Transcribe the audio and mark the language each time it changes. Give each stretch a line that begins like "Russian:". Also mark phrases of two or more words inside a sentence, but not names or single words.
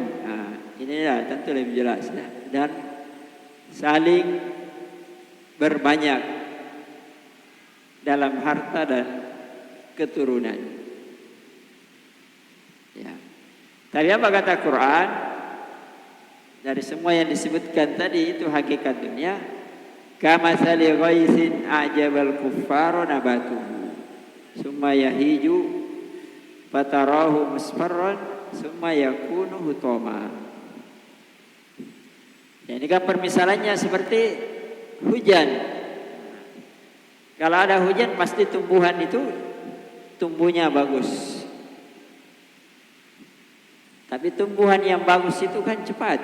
Indonesian: Inilah tentu lebih jelas ya. Dan saling berbanyak dalam harta dan keturunan. Ya. Tapi apa kata Quran? Dari semua yang disebutkan tadi itu hakikat dunia.
Arabic: كمثل غيث أعجب الكفار نباته. ثم يهيج فتراه مصفرا ثم يكون حطاما.
Indonesian: Ya, ini kan permisalannya seperti hujan. Kalau ada hujan pasti tumbuhan itu tumbuhnya bagus. Tapi tumbuhan yang bagus itu kan cepat.